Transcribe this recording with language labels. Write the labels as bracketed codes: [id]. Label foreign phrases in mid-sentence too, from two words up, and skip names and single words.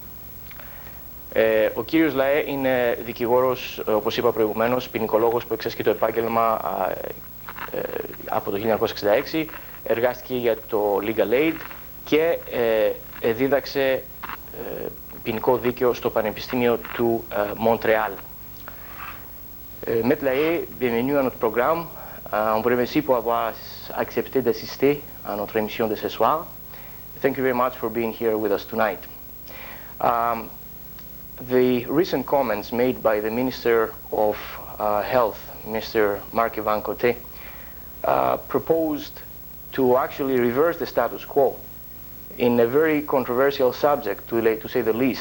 [el] Ο κύριος Lahey είναι δικηγόρος, όπως είπα προηγουμένως, ποινικολόγος που εξασκεί το επάγγελμα από το 1966, εργάστηκε για το Legal Aid και δίδαξε ποινικό δίκαιο στο Πανεπιστήμιο του Μοντρεάλ. [fr] Maître Lahey, bienvenue à notre programme. On vous remercie pour avoir accepté d'assister à notre émission de ce soir. [en] Thank you very much for being here with us tonight. The recent comments made by the Minister of Health, Mr. Mark Ivan Coté, proposed to actually reverse the status quo in a very controversial subject, to say the least.